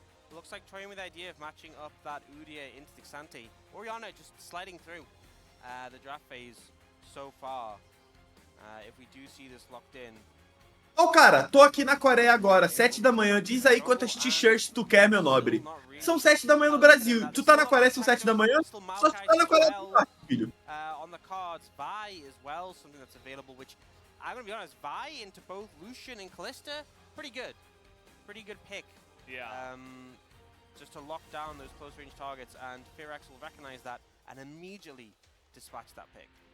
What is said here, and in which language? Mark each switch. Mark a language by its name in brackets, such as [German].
[English] Looks like toying with the idea of matching up that Udyr into the Xante. Orianna just sliding through the draft phase so far. If we do see this locked in. [Portuguese] Ô, cara, tô aqui na Coreia agora, 7 da manhã. Diz aí quantas t-shirts tu quer, meu nobre. São 7 da manhã no Brasil. Tu tá na Coreia, são 7 da manhã? Só tu tá na Coreia do Norte, filho. [English] On the cards, Vi as well, something that's available, which I'm gonna be honest, Vi into both Lucian and Kalista, pretty good. Pretty good pick. Yeah. Just to lock down those close range targets, and FearX will recognize that and immediately dispatch that pick.